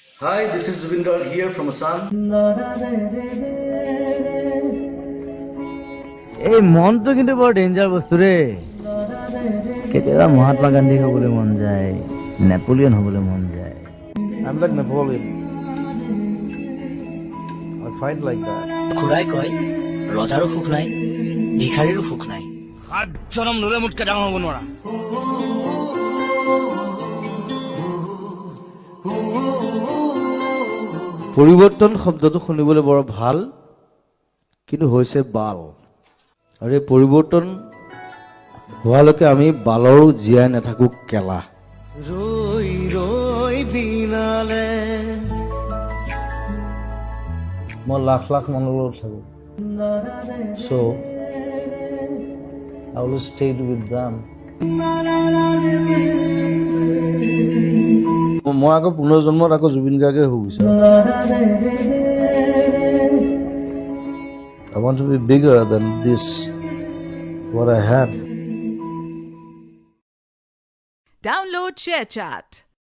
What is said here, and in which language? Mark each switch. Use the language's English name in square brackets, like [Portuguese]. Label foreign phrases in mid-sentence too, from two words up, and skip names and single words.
[English] Hi, this is Zubin Garg here from Assam. [Assamese] এই মনটো কিন্তু বৰ ডেঞ্জাৰ বস্তু ৰে কেতিয়াবা মহাত্মা গান্ধী হ'বলৈ মন যায় নেপোলিয়ন হ'বলৈ মন যায় [English] I'm like Napoleon. I fight like that. [Assamese] খুৰাই কয় ৰজাৰো সুখ নাই ভিখাৰীৰো সুখ নাই সাত জনম ল'লে মোতকে ডাঙৰ হ'ব নোৱাৰা পৰিৱৰ্তন শব্দটো শুনিবলৈ বৰ ভাল কিন্তু হৈছে বাল আৰু এই পৰিৱৰ্তন হোৱালৈকে আমি বালৰো জীয়াই নাথাকো কেলা ৰৈ ৰৈ বিনালে মই লাখ লাখ মানুহৰ লগত থাকো [English] so I will stay with them [Assamese] মই আকৌ পুনৰ্জন্মত আকৌ জুবিন গাৰ্গে হৈ গৈছো [English] I want to be bigger than this what I had. Download ShareChat.